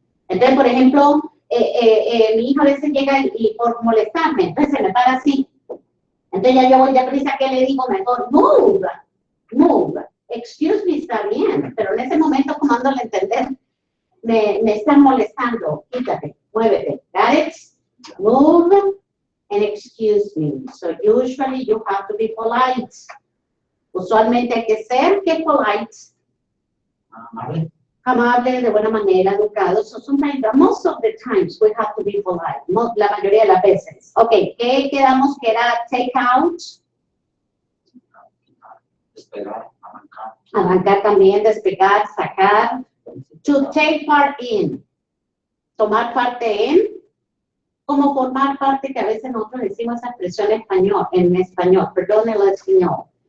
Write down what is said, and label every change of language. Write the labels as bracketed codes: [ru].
[es] Entonces, por ejemplo, mi hija a veces llega y por molestarme, entonces se me para así. Entonces ya yo voy de prisa, ¿qué le digo? Mejor, move. Excuse me está bien, pero en ese momento, como dándole a entender, me están molestando. Quítate, muévete. [en] Got it? Move and excuse me. So usually you have to be polite. [es] Usualmente hay que ser, ¿qué polite? Amable, de buena manera, educado. [en] So sometimes, most of the times, we have to be polite. [es] La mayoría de las veces. Ok, ¿qué quedamos que era take out? Despegar, arrancar también, despegar, sacar. [en] To take part in. [es] Tomar parte en. Como formar parte, que a veces nosotros decimos esa expresión en español, perdón, en español.